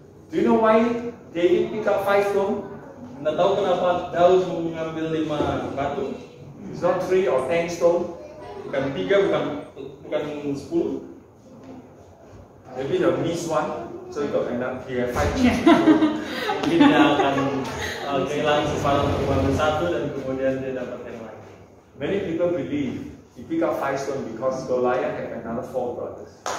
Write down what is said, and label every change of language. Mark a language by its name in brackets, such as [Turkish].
[English] Do you know why David pick up 5 stones? [Indonesian] Anda tahu kenapa Daud mengambil 5 batu? [English] It's not 3 or 10 stones. [Indonesian] Bukan 3, bukan 10. [English] Maybe you miss one, so you got enough. You have 5 [Indonesian] Mungkin dia akan kehilangan kesempatan untuk mengambil 1 dan kemudian dia dapat yang lain. [English] Many people believe he pick up 5 stones because Goliath had another 4 brothers.